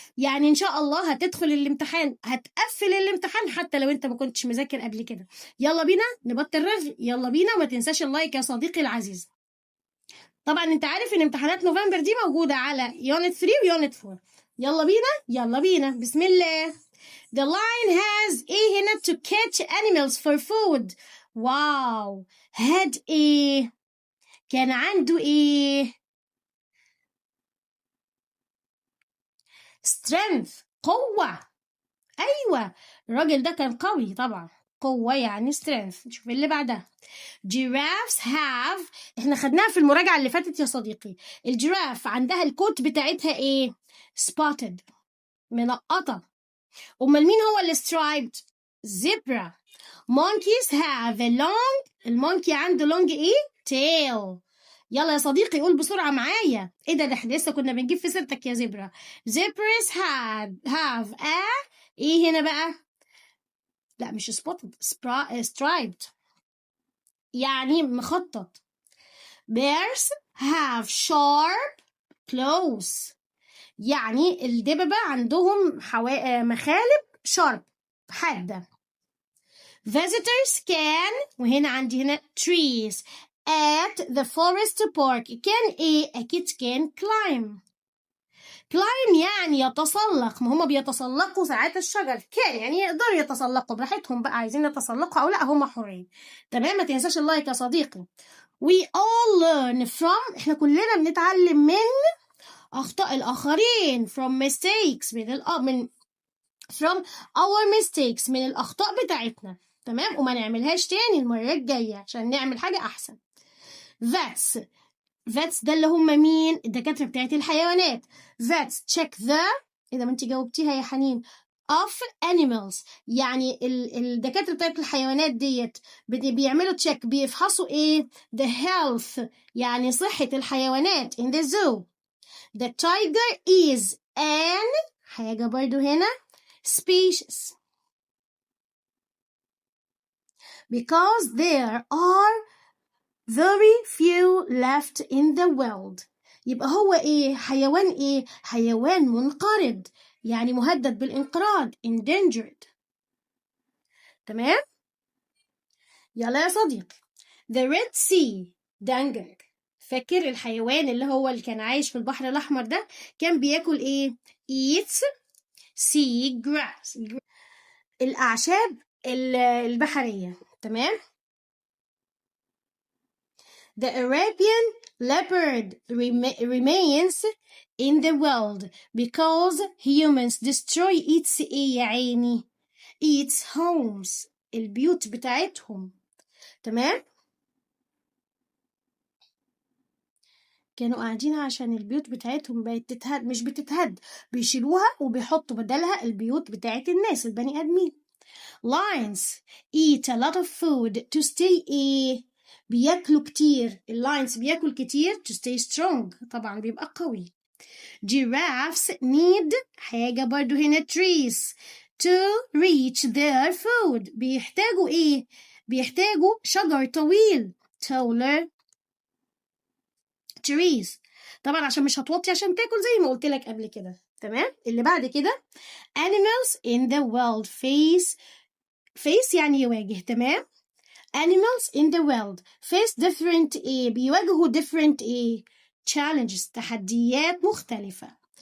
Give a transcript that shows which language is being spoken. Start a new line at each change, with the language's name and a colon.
Arabic: يعني إن شاء الله هتدخل الامتحان هتقفل الامتحان حتى لو أنت ما كنتش مذاكر قبل كده. يلا بينا نبطل رغي، يلا بينا، وما تنساش اللايك يا صديقي العزيز. طبعا أنت عارف إن امتحانات نوفمبر دي موجودة على يونت 3 ويونت 4. يلا بينا بسم الله.
English: The lion has
Arabic: ايه هنا
English: to catch animals for food.
Arabic: واو، had ايه؟ كان عنده ايه؟ strength، قوة. ايوه الراجل ده كان قوي طبعا، قوة يعني strength. نشوف اللي بعدها.
English: giraffes have،
Arabic: احنا خدناها في المراجعة اللي فاتت يا صديقي. الجراف عندها الكوت بتاعتها ايه؟ spotted، منقطة. أمال مين هو اللي striped؟ zebra.
English: monkeys have a long،
Arabic: المونكي عنده
English: long ايه؟ tail.
Arabic: يلا يا صديقي قول بسرعة معايا. ايه ده احنا لسه كنا بنجيب في سيرتك يا زبرة.
English: zebras have a
Arabic: ايه هنا بقى؟ لا مش spotted، striped يعني مخطط.
English: bears have sharp claws،
Arabic: يعني الدببة عندهم مخالب
English: sharp، حادة. visitors can،
Arabic: وهنا عندي هنا
English: trees at the forest park.
Arabic: كان ايه؟ اكيد كان climb يعني يتسلق، ما هما بيتسلقوا ساعات الشجر. كان يعني يقدروا يتسلقوا براحتهم بقى، عايزين يتسلقوا او لا هما حرين. تمام، ما تنساش اللايك يا صديقي.
English: we all learn from،
Arabic: احنا كلنا بنتعلم من اخطاء الاخرين.
English: from mistakes، من from our mistakes،
Arabic: من الأخطاء بتاعتنا. تمام، وما نعملهاش تاني المرة الجاية عشان نعمل حاجة أحسن. vets ده اللي هم مين؟ الدكاترة بتاعت الحيوانات.
English: vets check the،
Arabic: إذا ما أنت جاوبتيها يا حنين،
English: of animals،
Arabic: يعني الدكاترة بتاعت الحيوانات ديت بيعملوا check، بيفحصوا إيه؟
English: the health
Arabic: يعني صحة الحيوانات
English: in the zoo. the tiger is an،
Arabic: حاجة برضو هنا
English: species، because there are very few left in the world.
Arabic: يبقى هو ايه؟ حيوان ايه؟ حيوان منقرض، يعني مهدد بالانقراض، endangered. تمام؟ يلا يا صديقي.
English: the red sea danger،
Arabic: فاكر الحيوان اللي كان عايش في البحر الأحمر ده كان بياكل ايه؟
English: eats sea grass،
Arabic: الأعشاب البحرية. تمام.
English: The Arabian leopard remains in the world because humans destroy its
Arabic: ايه يا عيني؟
English: its homes،
Arabic: البيوت بتاعتهم. تمام. كانوا قاعدين عشان البيوت بتاعتهم بقت تتهد، مش بتتهد، بيشيلوها وبيحطوا بدلها البيوت بتاعت الناس البني آدمين.
English: Lions eat a lot of food to stay ايه؟
Arabic: بياكلوا كتير. اللاينز بياكل كتير
English: to stay strong،
Arabic: طبعا بيبقى قوي.
English: giraffes need،
Arabic: حاجة برضو هنا
English: trees to reach their food،
Arabic: بيحتاجوا ايه؟ بيحتاجوا شجر طويل
English: taller trees،
Arabic: طبعا عشان مش هتوطي عشان تاكل زي ما قلت لك قبل كده. تمام. اللي بعد كده
English: animals in the world face
Arabic: يعني يواجه. تمام.
English: animals in the world face different ايه؟ بيواجهوا different ايه؟ challenges،
Arabic: تحديات مختلفة.